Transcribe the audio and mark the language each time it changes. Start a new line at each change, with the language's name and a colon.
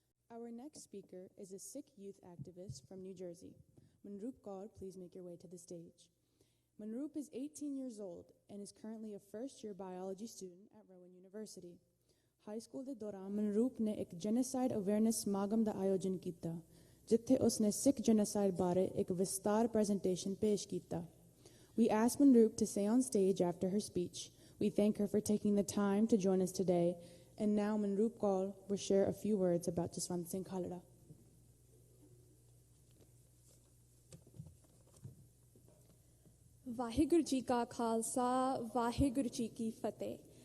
English: Our next speaker is a Sikh youth activist from New Jersey. Manroop Kaur, please make your way to the stage. Manroop is 18 years old and is currently a first-year biology student at Rowan University.
Punjabi: High school ਦੇ ਦੌਰਾਨ ਮਨਰੂਪ ਨੇ ਇੱਕ genocide awareness ਸਮਾਗਮ ਦਾ ਆਯੋਜਨ ਕੀਤਾ, ਜਿੱਥੇ ਉਸਨੇ ਸਿੱਖ genocide ਬਾਰੇ ਇੱਕ ਵਿਸਤਾਰ ਪ੍ਰੈਜ਼ੈਂਟੇਸ਼ਨ ਪੇਸ਼ ਕੀਤਾ.
English: We asked Manroop to stay on stage after her speech. We thank her for taking the time to join us today. And now Manroop Kaur will share a few words about Jaswant Singh Khalra.
Punjabi: Vaheguru Ji Ka Khalsa, Vaheguru Ji Ki Fateh.